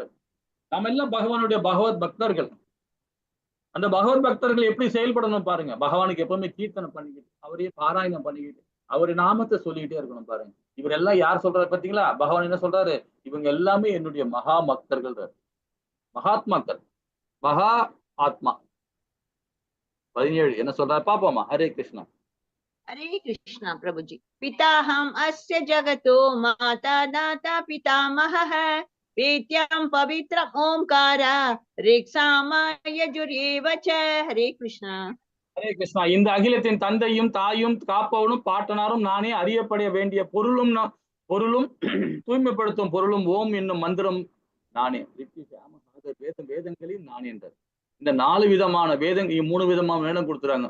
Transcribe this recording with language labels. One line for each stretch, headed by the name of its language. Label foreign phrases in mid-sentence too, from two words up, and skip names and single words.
Tamil: நம்ம எல்லாம் பகவானுடைய பகவத் பக்தர்கள். அந்த பகவத் பக்தர்கள் எப்படி செயல்படணும் பாருங்க, பகவானுக்கு எப்பவுமே கீர்த்தனை பண்ணிக்கிட்டு, அவரையே பாராயணம் பண்ணிக்கிட்டு, அவருடைய நாமத்தை சொல்லிக்கிட்டே இருக்கணும் பாருங்க. இவர் எல்லாம் யார் சொல்றாரு பாத்தீங்களா, பகவான் என்ன சொல்றாரு, இவங்க எல்லாமே என்னுடைய மகா பக்தர்கள், மகாத்மாக்கள், மகா ஆத்மா. 17 என்ன சொல்றாரு பாப்போமா. ஹரே கிருஷ்ணா.
Hindi: हरे कृष्णा प्रभु जी।
Sanskrit: पिताहम अस्य जगतो माता दाता पितामहः वेद्यं पवित्रम् ओंकार ऋक्सामयजुरेव च।
Hindi: हरे कृष्णा.
Tamil: ஹரே கிருஷ்ணா. இந்த அகிலத்தின் தந்தையும் தாயும் காப்பவனும் பாட்டனாரும் நானே, அறியப்பட வேண்டிய பொருளும் தூய்மைப்படுத்தும் பொருளும் ஓம் என்னும் மந்திரம் நானே, வேதங்களில் நானே என்றார். இந்த 4 விதமான வேதம், 3 விதமான வேதம் கொடுத்துறாங்க.